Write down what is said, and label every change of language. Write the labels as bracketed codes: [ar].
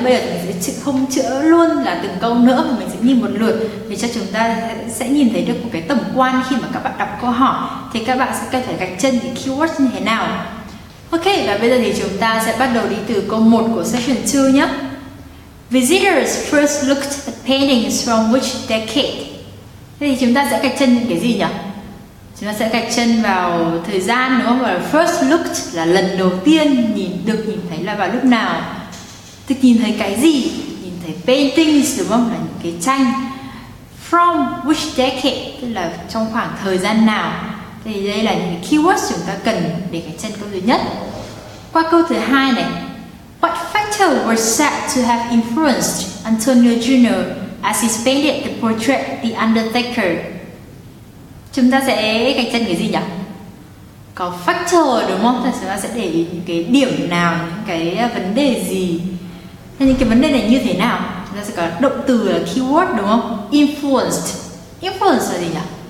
[vi] Bây giờ thì mình sẽ không chữa luôn là từng câu nữa, mà mình sẽ nhìn một lượt để cho chúng ta sẽ nhìn thấy được một cái tổng quan khi mà các bạn đọc câu hỏi. Thì các bạn sẽ cần phải gạch chân cái keyword như thế nào. Ok, và bây giờ thì chúng ta sẽ bắt đầu đi từ câu 1 của section 2 nhé. [en] Visitors first looked at paintings from which decade? [vi] Thế thì chúng ta sẽ gạch chân những cái gì nhỉ? Chúng ta sẽ gạch chân vào thời gian, đúng không? Và [en] first looked [vi] là lần đầu tiên nhìn thấy là vào lúc nào. Thì nhìn thấy cái gì? Nhìn thấy paintings, đúng không? Là những cái tranh. [en] From which decade, [vi] tức là trong khoảng thời gian nào. Thì đây là những cái keywords chúng ta cần để gạch chân câu thứ nhất. Qua câu thứ hai này, [en] what factor was said to have influenced Antonio Jr. as he painted the portrait The Undertaker? [vi] Chúng ta sẽ gạch chân cái gì nhỉ? Có factor, đúng không? Chúng ta sẽ để ý những cái điểm nào, những cái vấn đề gì. Những cái vấn đề này như thế nào? Chúng ta sẽ có động từ là keyword, đúng không? Influenced. Influence là gì nhỉ?